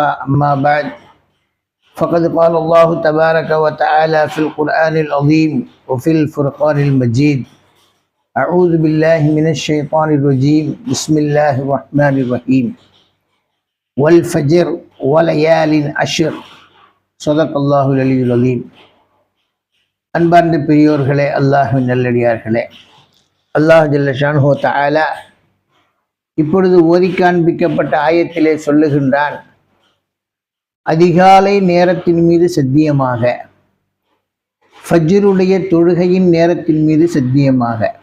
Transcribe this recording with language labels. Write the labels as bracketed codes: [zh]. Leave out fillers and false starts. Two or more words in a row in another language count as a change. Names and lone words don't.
[ar] أما بعد، فقد قال الله تبارك وتعالى في القرآن العظيم وفي الفرقان المجيد: أعوذ بالله من الشيطان الرجيم، بسم الله الرحمن الرحيم، والفجر وليال عشر. صدق الله العلي العظيم. [ta] அன்பார்ந்த பெரியோர்களே, அல்லாஹ்வின் நல்லடியார்களே, அல்லாஹ் [ar] جل شأنه تعالى [ta] இப்பொழுது ஓதி காண்பிக்கப்பட்ட ஆயத்திலே சொல்லுகின்றான்: அதிகாலை நேரத்தின் மீது சத்தியமாக, ஃபஜ்ருடைய தொழுகையின் நேரத்தின் மீது சத்தியமாக.